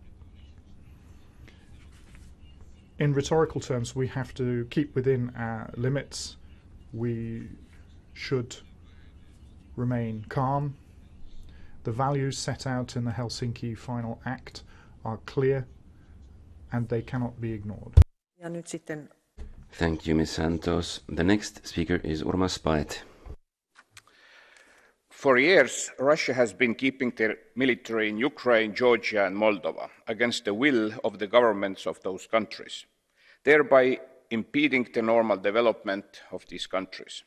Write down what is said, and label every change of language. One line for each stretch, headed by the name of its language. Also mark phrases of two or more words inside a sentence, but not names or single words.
English: In rhetorical terms, we have to keep within our limits. We should remain calm. The values set out in the Helsinki Final Act are clear and they cannot be ignored.
Finnish: Ja nyt sitten...
English: Thank you, Ms. Santos. The next speaker is Urmas Paet. For years, Russia has been keeping their military in Ukraine, Georgia and Moldova against the will of the governments of those countries, thereby impeding the normal development of these countries.